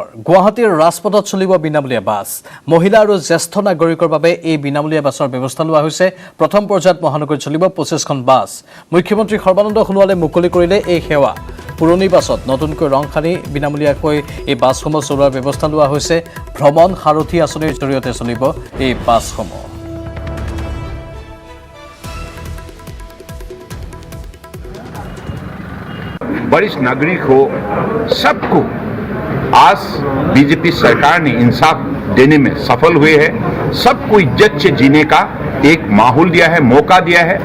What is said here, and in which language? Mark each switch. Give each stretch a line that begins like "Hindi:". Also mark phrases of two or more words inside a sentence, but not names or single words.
Assamese: গুৱাহাটীৰ ৰাজপথত চলিব বিনামূলীয়া বাছ। মহিলা আৰু জ্যেষ্ঠ নাগৰিকৰ বাবে এই বিনামূলীয়া বাছৰ ব্যৱস্থা লোৱা হৈছে। প্ৰথম পৰ্যায়ত মহানগৰীত চলিব 25খন বাছ। মুখ্যমন্ত্ৰী সৰ্বানন্দ সোণোৱালে মুকলি কৰিলে এই সেৱা। পুৰণি বাছত নতুনকৈ ৰং সানি বিনামূলীয়াকৈ এই বাছসমূহ চলোৱাৰ ব্যৱস্থা লোৱা হৈছে। ভ্ৰমণ সাৰথী আঁচনিৰ জৰিয়তে চলিব এই বাছসমূহ।
Hindi: वरिष्ठ नागरिक हो, सबको आज बीजेपी सरकार ने इंसाफ देने में सफल हुए है। सबको इज्जत से जीने का एक माहौल दिया है, मौका दिया है।